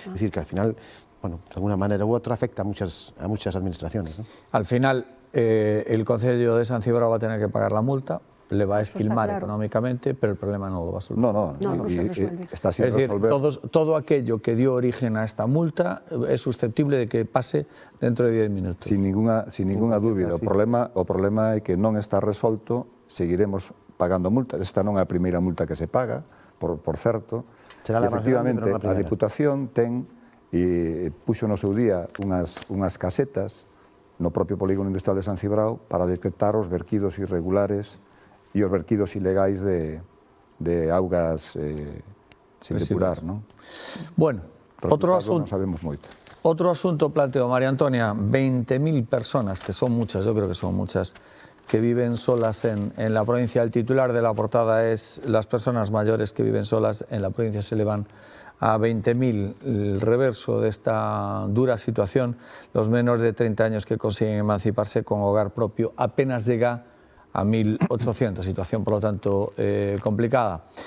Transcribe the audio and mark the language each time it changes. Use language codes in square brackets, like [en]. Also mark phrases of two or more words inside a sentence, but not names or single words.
[es] Es decir, que al final, bueno, de alguna manera u otra afecta a muchas administraciones, ¿no? Al final, el Concello de San Cibrao va a tener que pagar la multa, le va a esquilmar económicamente, pero el problema no lo va a solucionar. No se resuelve. Está sin es decir, resolver. todo aquello que dio origen a esta multa es susceptible de que pase dentro de 10 minutos. Sin ninguna dúbida. [gl] O problema é que non está resolto, seguiremos pagando multas. Esta non é a primeira multa que se paga, por certo. Efectivamente, a Diputación ten e puxo no seu día unhas casetas no propio polígono industrial de San Cibrao para detectar os verquidos irregulares e os verquidos ilegais de augas sin depurar, non? Bueno, outro asunto. Non sabemos moito. [es] Otro asunto planteo, María Antonia, 20.000 personas, que son muchas, yo creo que son muchas, que viven solas en la provincia. El titular de la portada es: las personas mayores que viven solas en la provincia se elevan a 20.000. El reverso de esta dura situación, los menores de 30 años que consiguen emanciparse con hogar propio apenas llega a 1.800, situación por lo tanto complicada.